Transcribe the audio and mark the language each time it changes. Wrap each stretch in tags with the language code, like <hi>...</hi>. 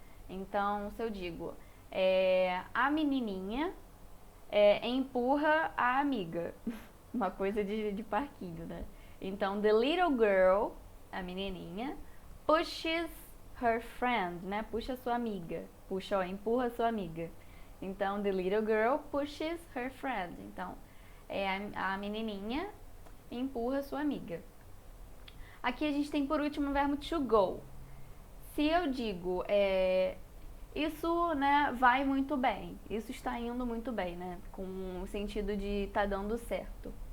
<pt>Então, se eu digo, a menininha empurra a amiga. Uma coisa de parquinho, né? Então,</pt> <en>the little girl,</en> <pt>a menininha,</pt> <en>pushes her friend,</en> <pt>né? Puxa a sua amiga. Puxa, empurra a sua amiga. Então,</pt> <en>the little girl pushes her friend.</en> <pt>Então, a menininha empurra a sua amiga. Aqui a gente tem, por último, o verbo to go. Se eu digo, isso, né, vai muito bem. Isso está indo muito bem, né? Com o sentido de tá dando certo.</pt>